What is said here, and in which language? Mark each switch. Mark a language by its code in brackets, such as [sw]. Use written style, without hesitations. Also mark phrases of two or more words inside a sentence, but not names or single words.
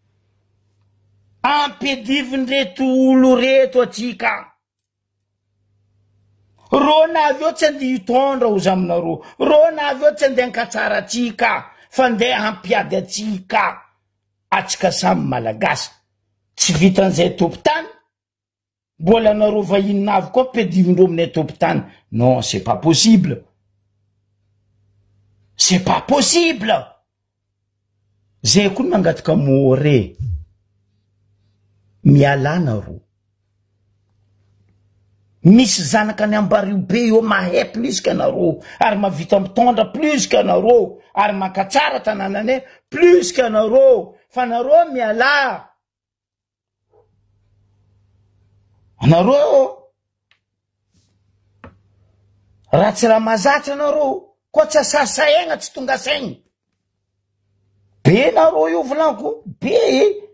[mg] ampediviny reto olo reto atsika ro navy eo tsy andeha hitondra ozy aminareo ro navy eo tsy andeha ankatsara atsika fa andeha hampiady atsika samy malagasy tsy vitan'izay tompon-tany mbola anareo vahiny navy koa pedivindreo aminay tompon-tany. [fr] Non, c'est pas possible. C'est pas possible. [mg] Zay koa mangataka more mialana ro. Misy zanaka ny ambario be io mahay [fr] plus que [mg] anareo, ary mavita mitondra [fr] plus que [mg] anareo, ary makatsara tanànane [fr] plus que [mg] anareo, fa anareo miala. Anareo raha tsy raha mazatra anareo, koa tsy asasaegna tsy tonga saigny. Be nareo io volaniko, be.